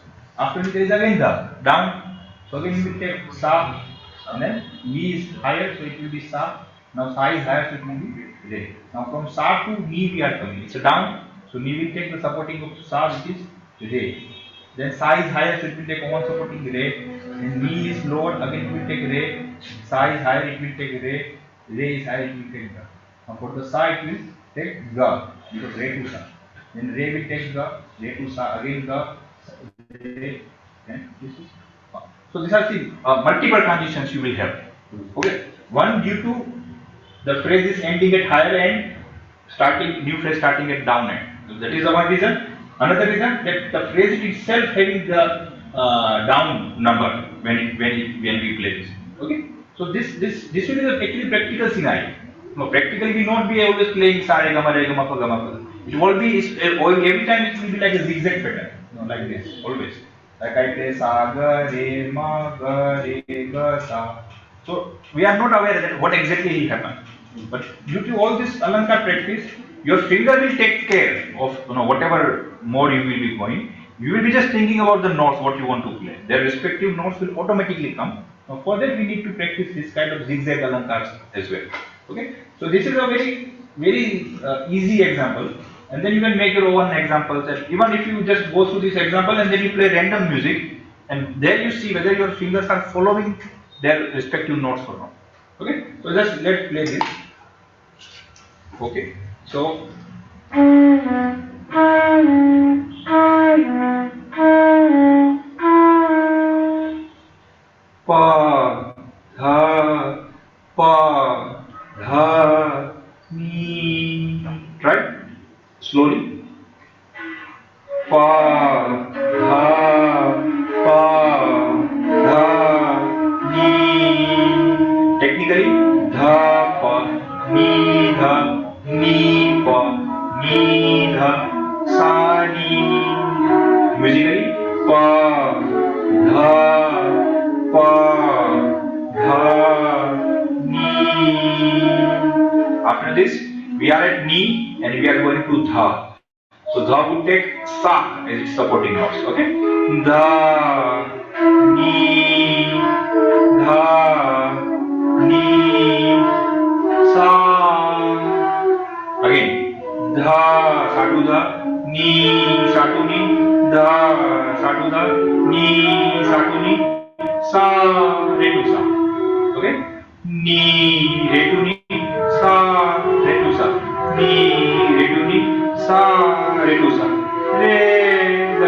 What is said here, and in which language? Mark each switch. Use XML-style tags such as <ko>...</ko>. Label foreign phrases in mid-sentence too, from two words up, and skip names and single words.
<en>After it, there is again da, down, so again you will take sa, and then ni is higher, so it will be sa. Now sa is higher, so it will be re. Now from sa to ni we are coming, it's a down, so ni will take the supporting of sa, which is re. Then sa is higher, so it will take one supporting re. Then mi is lower, again it will take re. Sa is higher, it will take re. Re is higher, it will take ga. Now for the sa, it will take ga, because re to sa. Then re will take ga, re to sa, again ga, re. Then this is fa. So these are the multiple transitions you will have. Okay. One, due to the phrase is ending at higher end, starting new phrase starting at down end. That is the one reason. Another reason, that the phrase itself having the down number when we play this. Okay. So this will be the actually practical scenario. No, practically we not be always playing sa re ga ma pa ga ma pa. It will be every time it will be like a zigzag pattern, like this always. Like I play sa ga re ma ga re ga sa. So we are not aware that what exactly will happen. But due to all this Alankar practice, your finger will take care of whatever mode you will be going. You will be just thinking about the notes what you want to play. Their respective notes will automatically come. Now for that we need to practice this kind of zigzag Alankars as well. Okay. So this is a very easy example. And then you can make your own examples. And even if you just go through this example and then you play random music, and there you see whether your fingers are following their respective notes or not. Okay. So just let's play this. Okay, so pa dha pa dha ni, right? Slowly. Pa dha pa dha ni. Technically, dha pa ni dha ni pa ni dha sa ni. Musically, pa dha pa dha ni. After this, we are at ni and we are going to dha. So dha would take sa as its supporting notes. Okay, dha ni dha ni sa. Again, dha sa to dha, ni sa to ni, dha sa to dha, ni sa to ni, sa re to sa. Okay, ni re to ni, sa re to sa, ni re to ni, sa re to sa, re that.</en>